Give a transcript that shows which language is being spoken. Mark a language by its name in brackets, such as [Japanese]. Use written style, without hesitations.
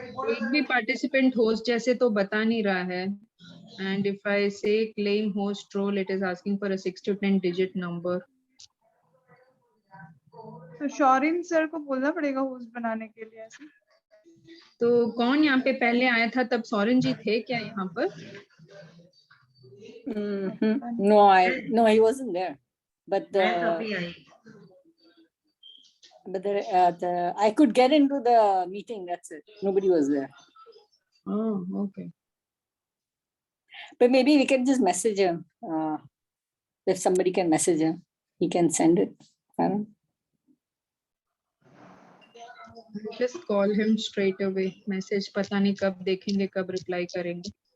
[Hindi] एक भी participant host जैसे तो बता नहीं रहा है। [English] And if I say claim host role, it is asking for a 6 to 10 digit number. [Hindi] तो शौरिन सर को बोलना पड़ेगा होस्ट बनाने के लिए ऐसे। तो कौन यहाँ पे पहले आया था, तब सौरन जी थे क्या यहाँ पर? [English] No, he wasn't there. But I could get into the meeting. That's it. Nobody was there. Oh, okay. But maybe we can just message him. If somebody can message him, he can send it. I don't know. Just call him straight away. [Hindi] Message पता नहीं कब देखेंगे, कब reply करेंगे.